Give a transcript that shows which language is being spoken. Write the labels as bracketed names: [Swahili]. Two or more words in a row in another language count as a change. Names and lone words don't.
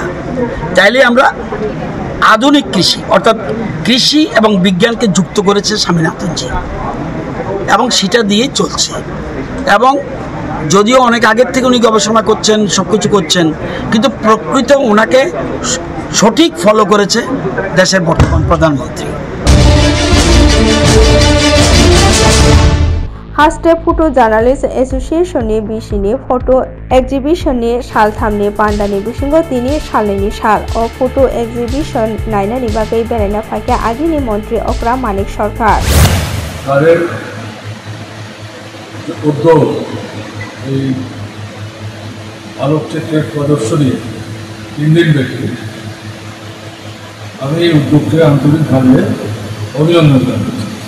[Bangla] তাইলে আমরা আধুনিক কৃষি অর্থাৎ কৃষি এবং বিজ্ঞানকে যুক্ত করেছে স্বামীনাথনজি এবং সেটা দিয়ে চলছে। এবং যদিও অনেক আগের থেকে উনি গবেষণা করছেন, সব কিছু করছেন, কিন্তু প্রকৃত ওনাকে সঠিক ফলো করেছে দেশের বর্তমান প্রধানমন্ত্রী। [Turkic languages] हास्टे [English] photo journalist [Turkic languages] एसोसिएशननि बिसिनि फटो एक्जिबिशननि सालथामनि पान्डानि बिसिंगो 3 सालनि साल ओ [English] photo exhibition [Turkic languages] नायनानि बागै बेरायना फायखा आगिनि मन्त्री अक्रा मानिक सरकार [Bangla] তাদের উদ্যোগ এই আলোকচিত্রের প্রদর্শনী 3 দিন ব্যাপী, আমি এই উদ্যোগকে আন্তরিকভাবে অভিনন্দন জানাচ্ছি।